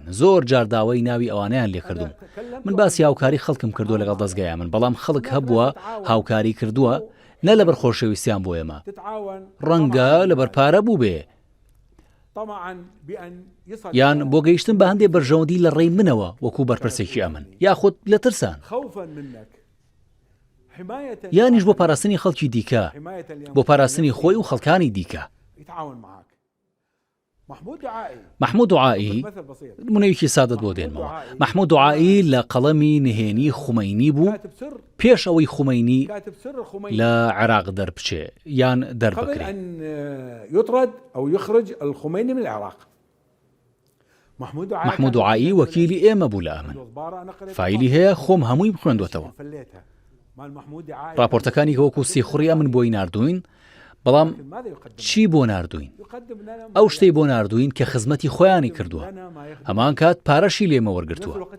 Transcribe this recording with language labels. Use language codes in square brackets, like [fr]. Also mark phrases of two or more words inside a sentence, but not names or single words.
[ckb] زۆر جار داوای ناوی ئەوانیان لێ کردوم. من باسی هاوکاری خەڵکم کردووە لەگەڵ دەستگای ئەمن، بەڵام خەڵک هەبووە هاوکاری کردووە نە لەبەر خۆشەویستیان بۆ ئێمە، ڕەنگە لەبەر پارە بوو بێ، یان بۆ گەیشتن بە هەندێک بەرژەوەندی لە ڕێی منەوە وەکو بەرپرسێکی ئەمن، یاخود لە ترسان، یانیش بۆ پاراستنی خەڵکی دیکە، بۆ پاراستنی خۆی و خەڵکانی دیکە. محمود دوعایی نمونەیەکی سادت بۆ دێنمەوە. محمود دوعایی لە قەڵەمی نهێنی خومەینی بوو پێش ئەوەی خومەینی لە عێراق دەربچێ یان دەربکرێ. [ar] يطرد أو يخرج الخميني من العراق. [ckb] محمود دوعایی وەکیلی ئێمە بوو لە ئەمن. فایلی هەیە خۆم هەمووی بخوێندوەتەوە. راپۆرتەکانی وەکو سێخوڕی ئەمن بۆی ناردوین، بەڵام چی بۆ ناردوین؟ ئەو شتەی بۆ ناردوین کە خزمەتی خۆیانی کردووە، هەمان کات پارەشی لێمە وەرگرتووە.